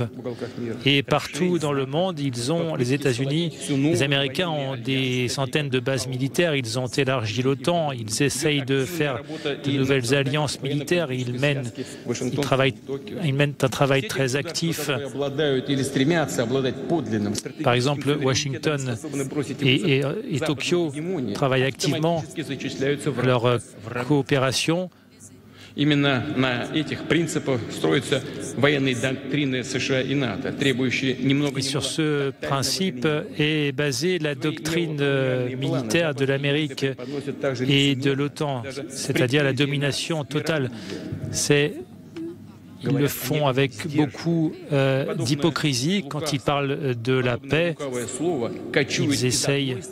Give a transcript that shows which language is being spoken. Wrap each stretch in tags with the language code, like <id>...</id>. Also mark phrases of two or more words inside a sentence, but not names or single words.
<fr>Et partout dans le monde, les États-Unis, les Américains ont des centaines de bases militaires, ils ont élargi l'OTAN, ils essayent de faire de nouvelles alliances militaires, ils mènent un travail très actif. Par exemple, Washington et Tokyo travaillent activement leur coopération.</fr> <ru>Именно на этих принципах строятся военные доктрины США и НАТО, требующие немного...</ru> <fr>Et sur ce principe est basée la doctrine militaire de l'Amérique et de l'OTAN, c'est-à-dire la domination totale. Ils le font avec beaucoup d'hypocrisie. Quand ils parlent de la paix, ils essayent...</fr>